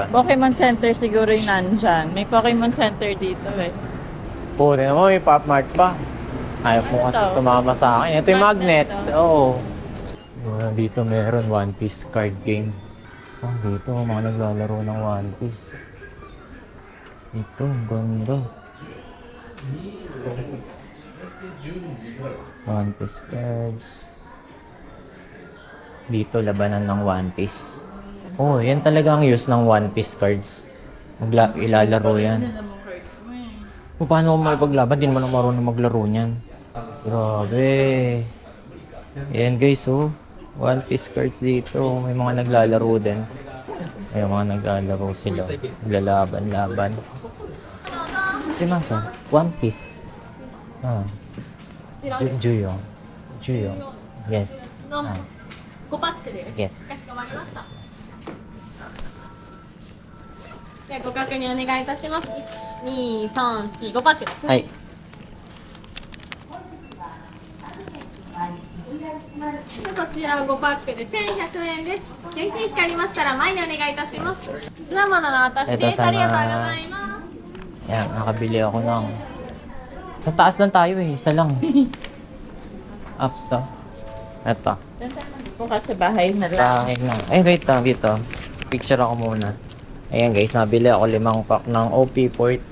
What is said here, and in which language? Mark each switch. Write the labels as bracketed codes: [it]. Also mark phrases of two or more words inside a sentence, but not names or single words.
[tl] Pokemon Center siguro yung nandyan. May Pokemon Center dito eh. Puti naman, may Pop Mart pa. Ayaw mo Ano kasi to? sumama sa akin. Ito yung magnet. Magnet, Oo. Dito meron One Piece card game. Oh, dito mga naglalaro ng One Piece. Ito, ang ganda. One Piece cards. Dito, labanan ng One Piece. Oh, yan talaga ang use ng One Piece cards. Ilalaro yan. O, paano ko makipaglaban? Di naman ako marunong maglaro niyan. Grabe. Ayan guys, oh. One Piece cards dito. May mga naglalaro din. May mga naglalaro sila. Naglalaban-laban. Si Masa, One Piece. Ah. Juyong. Juyong. Yes. Ah. Yes. [ja] ではご確認お願いいたします。1、2、3、4、5パッチです。はい。でこちら5パックで1100円です。現金光りましたら前にお願いいたします。品物の私です。ありがとうございます。 [tl] Yan, nakabili ako ng... Sa taas lang tayo eh. Isa lang. [en] Up to. [tl] Eto. Bukas sa bahay na lang. Bahay na. Eh, wait lang. Dito. Picture ako muna. Ayan guys, nabili ako 5 pack ng OP14.